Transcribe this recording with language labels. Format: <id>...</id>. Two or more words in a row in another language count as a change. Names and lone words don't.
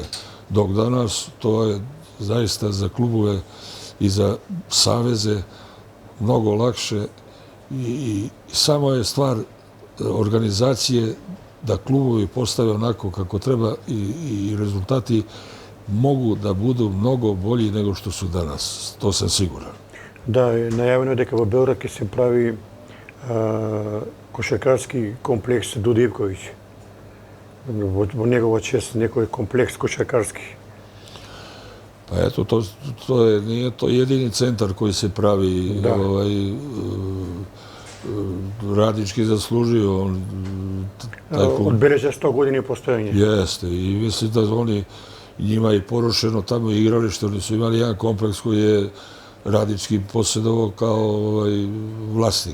<sr>Dok danas to je zaista za klubove i za saveze mnogo lakše i samo je stvar organizacije da klubovi postave onako kako treba i rezultati mogu da budu mnogo bolji nego što su danas. To sam siguran.</sr> <mk>Да, најавено е дека во Белград ќе се прави кошаркарски комплекс Дуди Ивковиќ. Во негова чест некој комплекс кошаркарски.</mk> <sr>Pa eto, nije to jedini centar koji se pravi. radnički zaslužio. Odbeleža 100 godina postojanja. Jeste, i mislim da oni, njima je porušeno tamo igralište, oni su imali jedan kompleks koji je radnički posjedovao kao vlasnik.</sr>